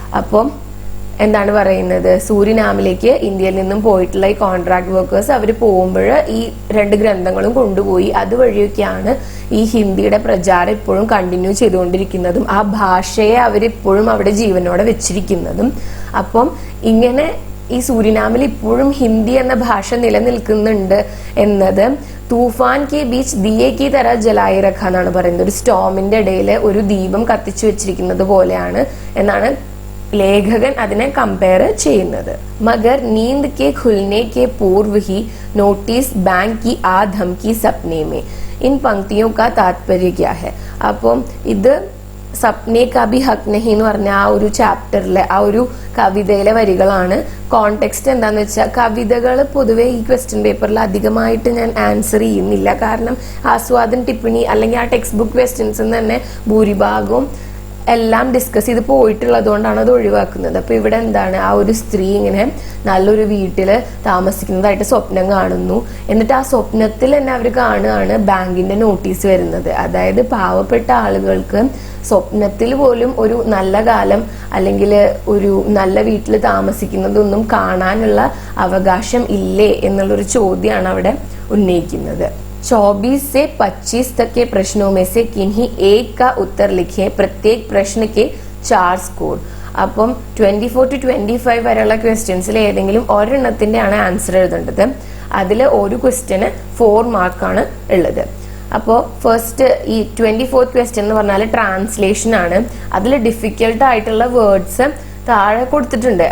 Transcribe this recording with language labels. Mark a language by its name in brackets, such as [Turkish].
[Malayalam] അപ്പം എന്താണ് പറയുന്നത്? സൂരിനാമിലേക്ക് ഇന്ത്യയിൽ നിന്നും പോയിട്ടുള്ള ഈ കോൺട്രാക്ട് വർക്കേഴ്സ് അവർ പോകുമ്പോൾ ഈ രണ്ട് ഗ്രന്ഥങ്ങളും കൊണ്ടുപോയി. അതുവഴിയൊക്കെയാണ് ഈ ഹിന്ദിയുടെ പ്രചാരം ഇപ്പോഴും കണ്ടിന്യൂ ചെയ്തുകൊണ്ടിരിക്കുന്നതും ആ ഭാഷയെ അവരിപ്പോഴും അവിടെ ജീവനോടെ വെച്ചിരിക്കുന്നതും. അപ്പം ഇങ്ങനെ ഈ സൂരിനാമിൽ ഇപ്പോഴും ഹിന്ദി എന്ന ഭാഷ നിലനിൽക്കുന്നുണ്ട് എന്നത് [Hindi] തൂഫാൻ കെ ബീച്ച് ദിയെ കി തര ജലായി റഖ [Malayalam] എന്നാണ് പറയുന്നത്. ഒരു സ്റ്റോമിന്റെ ഇടയിൽ ഒരു ദീപം കത്തിച്ചു വെച്ചിരിക്കുന്നത് പോലെയാണ് എന്നാണ് ലേഖകൻ അതിനെ കമ്പയർ ചെയ്യുന്നത്. [Hindi] മഗർ നീന്द के खुलने के पूर्व ही नोटिस बैंक की आ धमकी सपने में. इन पंक्तियों का तात्पर्य क्या है? [Malayalam] അപ്പം ഇത് [Hindi] സപ്നെ കാ ഭി ഹക്ക് നഹി [Malayalam] എന്ന് പറഞ്ഞ ആ ഒരു ചാപ്റ്ററിലെ ആ ഒരു കവിതയിലെ വരികളാണ്. കോണ്ടെക്സ്റ്റ് എന്താന്ന് വെച്ചാൽ കവിതകൾ പൊതുവെ ഈ ക്വസ്റ്റ്യൻ പേപ്പറിൽ അധികമായിട്ട് ഞാൻ ആൻസർ ചെയ്യുന്നില്ല. കാരണം ആസ്വാദൻ ടിപ്പണി അല്ലെങ്കിൽ ആ ടെക്സ്റ്റ് ബുക്ക് ക്വസ്റ്റ്യൻസ് തന്നെ ഭൂരിഭാഗവും എല്ലാം ഡിസ്കസ് ചെയ്ത് പോയിട്ടുള്ളത് കൊണ്ടാണ് അത് ഒഴിവാക്കുന്നത്. അപ്പൊ ഇവിടെ എന്താണ്, ആ ഒരു സ്ത്രീ ഇങ്ങനെ നല്ലൊരു വീട്ടില് താമസിക്കുന്നതായിട്ട് സ്വപ്നം കാണുന്നു. എന്നിട്ട് ആ സ്വപ്നത്തിൽ തന്നെ അവർ കാണുകയാണ് ബാങ്കിന്റെ നോട്ടീസ് വരുന്നത്. അതായത് പാവപ്പെട്ട ആളുകൾക്ക് സ്വപ്നത്തിൽ പോലും ഒരു നല്ല കാലം അല്ലെങ്കിൽ ഒരു നല്ല വീട്ടിൽ താമസിക്കുന്നതൊന്നും കാണാനുള്ള അവകാശം ഇല്ലേ എന്നുള്ളൊരു ചോദ്യമാണ് അവിടെ ഉന്നയിക്കുന്നത്. [Hindi] 24 से 25 तक के प्रश्नों में से किन्हीं एक का उत्तर लिखिए. प्रत्येक प्रश्न के 4 स्कोर. [Malayalam] അപ്പം 24 to 25 വരെയുള്ള ക്വസ്റ്റ്യൻസിൽ ഏതെങ്കിലും ഒരെണ്ണത്തിന്റെ ആണ് ആൻസർ എഴുതേണ്ടത്. അതിൽ ഒരു ക്വസ്റ്റ്യന് 4 മാർക്കാണ് ഉള്ളത്. അപ്പോൾ ഫസ്റ്റ് ഈ 24th ക്വസ്റ്റ്യൻ എന്ന് പറഞ്ഞാൽ ട്രാൻസ്ലേഷൻ ആണ്. അതിൽ ഡിഫിക്കൽട്ട് ആയിട്ടുള്ള വേർഡ്സ് താഴെ കൊടുത്തിട്ടുണ്ട്.